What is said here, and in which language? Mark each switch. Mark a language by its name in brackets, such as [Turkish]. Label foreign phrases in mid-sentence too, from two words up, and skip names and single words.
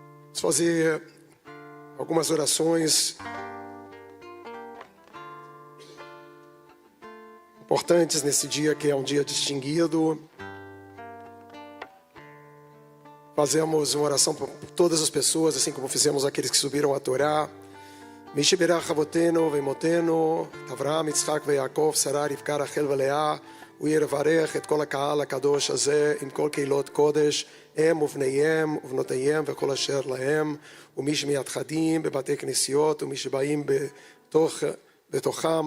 [Portuguese] Vamos fazer algumas orações importantes nesse dia, que é um dia distinguido. Fazemos uma oração por todas as pessoas, assim como fizemos aqueles que subiram a Torá. [Hebrew] מי שבירך אבותינו ואמותינו, אברהם, יצחק ויעקב, שרה, רבקה, רחל ולאה, הוא יברך את כל הקהל הקדוש הזה עם כל קהילות קודש, הם ובניהם ובנותיהם וכל אשר להם, ומי שמייחדים בבתי כנסיות, ומי שבאים בתוכם